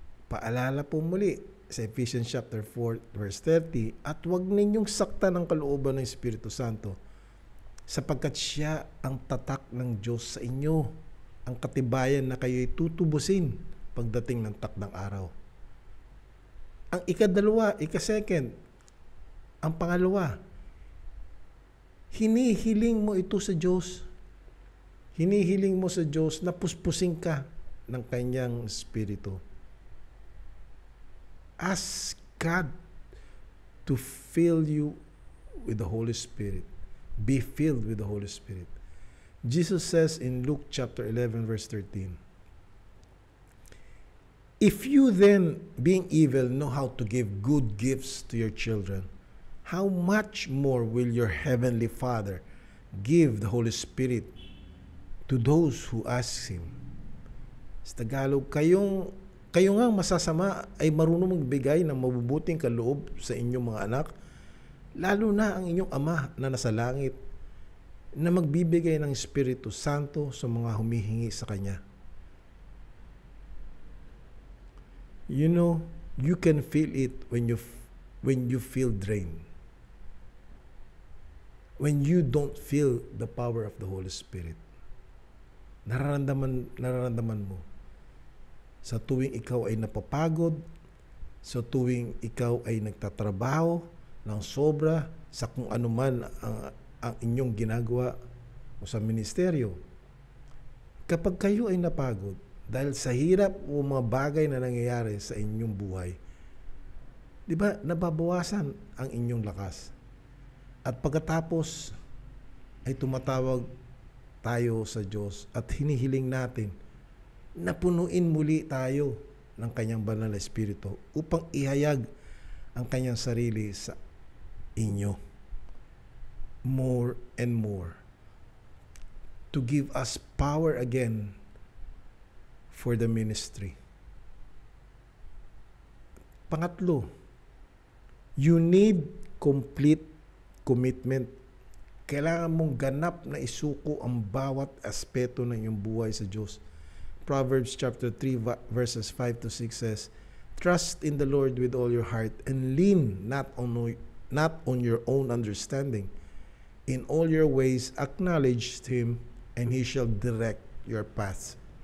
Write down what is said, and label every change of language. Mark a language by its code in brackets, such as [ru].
[tl] Paalala po muli sa Ephesians chapter 4 verse 30, "At huwag ninyong saktan ang kalooban ng Espiritu Santo, sapagkat siya ang tatak ng Diyos sa inyo, ang katibayan na kayo'y tutubusin pagdating ng takdang araw." Ang ikadalawa, second, ang pangalawa, hinihiling mo ito sa Diyos. Hinihiling mo sa Diyos na puspusin ka ng kanyang Espiritu. [en] Ask God to fill you with the Holy Spirit. Be filled with the Holy Spirit. Jesus says in Luke chapter 11 verse 13, "If you then, being evil, know how to give good gifts to your children, how much more will your heavenly Father give the Holy Spirit to those who ask Him?" [tl] Sa Tagalog, kayo nga masasama ay marunong magbigay ng mabubuting kaloob sa inyong mga anak, lalo na ang inyong Ama na nasa langit, na magbibigay ng Espiritu Santo sa mga humihingi sa Kanya. [en] You know, you can feel it when you feel drained. When you don't feel the power of the Holy Spirit. [tl] Nararamdaman mo. Sa tuwing ikaw ay napapagod, sa tuwing ikaw ay nagtatrabaho ng sobra sa kung ano man ang inyong ginagawa o sa ministeryo, Kapag kayo ay napagod dahil sa hirap o mga bagay na nangyayari sa inyong buhay, di ba, nababawasan ang inyong lakas. At pagkatapos ay tumatawag tayo sa Diyos at hinihiling natin na punuin muli tayo ng Kanyang banal na Espiritu upang ihayag ang Kanyang sarili sa inyo. [en] More and more. To give us power again for the ministry. Pangatlo, you need complete commitment. [tl] Kailangan mong ganap na isuko ang bawat aspeto ng iyong buhay sa Diyos. [en] Proverbs chapter 3 verses 5 to 6 says, "Trust in the Lord with all your heart and lean not on your own understanding. In all your ways acknowledge Him and He shall direct your paths."